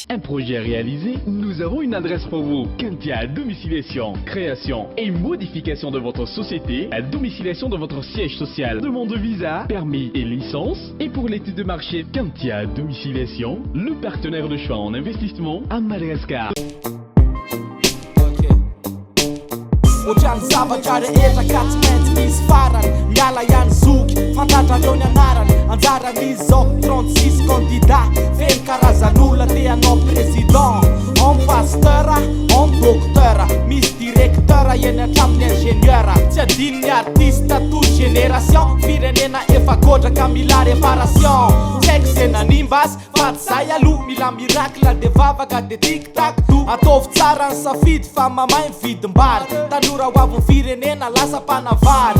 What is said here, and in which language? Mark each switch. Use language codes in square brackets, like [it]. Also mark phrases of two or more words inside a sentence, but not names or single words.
[fr] Un projet réalisé, nous avons une adresse pour vous. Kentia domiciliation, création et modification de votre société, à domiciliation de votre siège social, demande de visa, permis et licence. Et pour l'étude de marché, Kentia domiciliation, le partenaire de choix en investissement à Madagascar. [mg] otrany zavatra rehetra ka tsy maintsy misy farany miala ihany zoky fantatrareo ny anarany anjaran'izy zao 36 candidat feno karazan'olona te hanao président. [fr] Homme pasteur, homme docteur, [mg] misy directeur eny hatramin'ny ingénieur. Tsy adino ny artiste [fr] toute génération, [mg] firenena efa gotraka mila réparation. Tsy haiko zay nanimba azy fa tsy zay aloha, mila miracle de vavaka de tic-tac to. Ataovy tsara ny safidy fa mamay mividim-bary, tanora ho avy ny firenena lasa mpanavary.